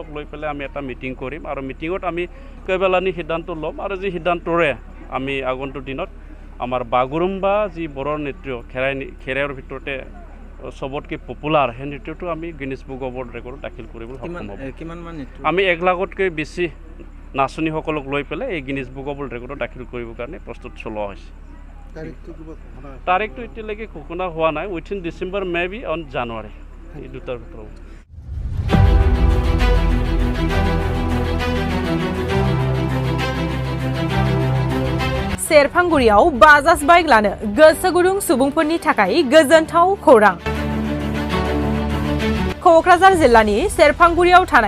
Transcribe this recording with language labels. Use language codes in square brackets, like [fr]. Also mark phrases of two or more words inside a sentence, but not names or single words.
[as] লৈ পেলাই আমি এটা মিটিং কৰিম আৰু মিটিঙত আমি কেইবালানি সিদ্ধান্ত ল'ম আৰু যি সিদ্ধান্তৰে আমি আগন্তুক দিনত আমাৰ বাগুৰুম্বা যি বড়ো নৃত্য খেৰাইৰ ভিতৰতে সবতকে পপুলাৰ সেই নৃত্যটো আমি গিনিছ বুক অফ ৱৰ্ল্ড ৰেকৰ্ডত দাখিল কৰিবলৈ সক্ষম হ'ব আমি 1 লাখতকৈ বেছি নাচনীসকলক লৈ পেলাই এই গিনিছ বুক অফ ৱৰ্ল্ড ৰেকৰ্ডত দাখিল কৰিবৰ কাৰণে প্ৰস্তুত চলোৱা হৈছে তাৰিখটো এতিয়ালৈকে ঘোষণা হোৱা নাই [en] within December maybe on January [as] এই দুটাৰ ভিতৰত [brx] सेरफांगुरियाव बाजाज बाइक लानो गोसो गुदुं सुबुंफोरनि थाखाय गोजोनथाव खौरां क'क्राझार जिल्लानि सेरफांगुरियाव थानाय